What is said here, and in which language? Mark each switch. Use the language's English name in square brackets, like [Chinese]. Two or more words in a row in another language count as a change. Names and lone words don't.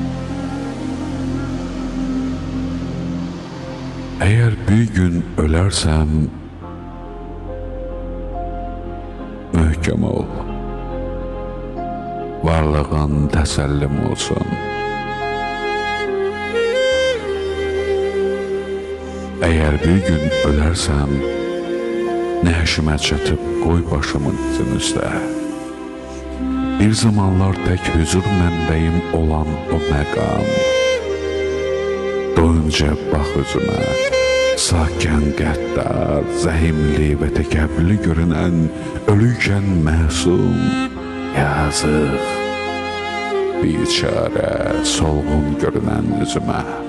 [Turkish] Eğer bir gün ölersem, [Azerbaijani] möhkəm ol. Varlığın təsəllim olsun. [Turkish] Eğer bir gün ölersem, [Azerbaijani] nəşimə çatıb qoy başımın dizin üstə. Bir zamanlar tək hüzur mənbəyim olan o məqam, doyunca bax üzümə, sakən qəddar, zəhimli və təkəbbürlü görünən, ölüykən məsum, yazıq, biçarə, solğun görünən üzümə.